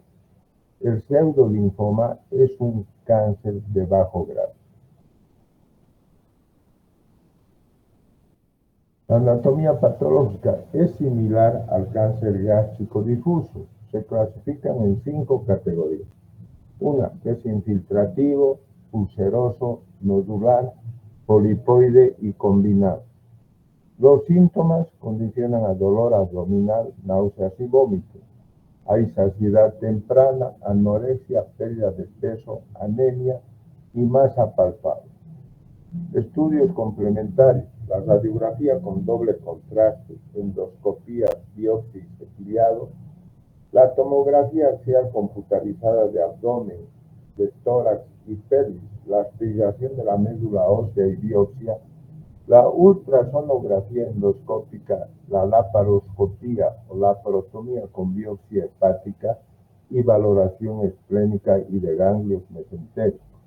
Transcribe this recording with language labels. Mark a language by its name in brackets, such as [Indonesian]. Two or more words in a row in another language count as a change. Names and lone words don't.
[Spanish] El pseudolinfoma es un cáncer de bajo grado. La anatomía patológica es similar al cáncer gástrico difuso. Se clasifican en 5 categorías. Una que es infiltrativo, ulceroso, nodular, polipoide y combinado. Los síntomas condicionan a dolor abdominal, náuseas y vómitos. Hay saciedad temprana, anorexia, pérdida de peso, anemia y masa palpable. Estudios complementarios: la radiografía con doble contraste, endoscopía, biopsia y ciliado, la tomografía axial computarizada de abdomen, de tórax y pelvis, la aspiración de la médula ósea y biopsia, la ultrasonografía endoscópica, la laparoscopía o laparotomía con biopsia hepática y valoración esplénica y de ganglios mesentéricos.